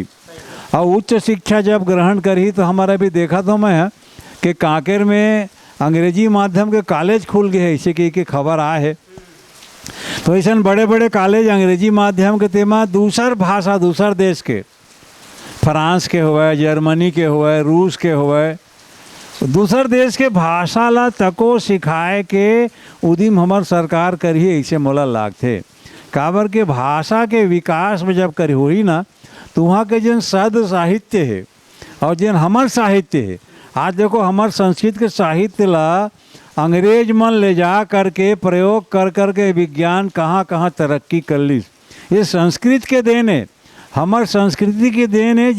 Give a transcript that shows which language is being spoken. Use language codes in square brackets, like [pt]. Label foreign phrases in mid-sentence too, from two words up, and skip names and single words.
[hne] और उच्च शिक्षा जब ग्रहण करी तो हमारा भी देखा तो मैं कि कांकेर में अंग्रेजी माध्यम के कॉलेज खुल गए, ऐसे की खबर आए है। तो ऐसा बड़े बड़े कॉलेज अंग्रेजी माध्यम के तेमा दूसर भाषा, दूसर देश के, फ्रांस के हुए, जर्मनी के हुए, रूस के हुए, दूसर देश के भाषा ला तको सिखाए के उदिम हमार सरकार करी, ऐसे मोला लागथे। काबर के भाषा के विकास में जब करी हुई ना, तो वहाँ के जन शब्द साहित्य है और जन हमार साहित्य है, आज देखो हमार संस्कृत के साहित्य ला अंग्रेज मन ले जा करके प्रयोग कर करके विज्ञान कहाँ कहाँ तरक्की कर ली। ये संस्कृत के देन है, हमार संस्कृति के देन है।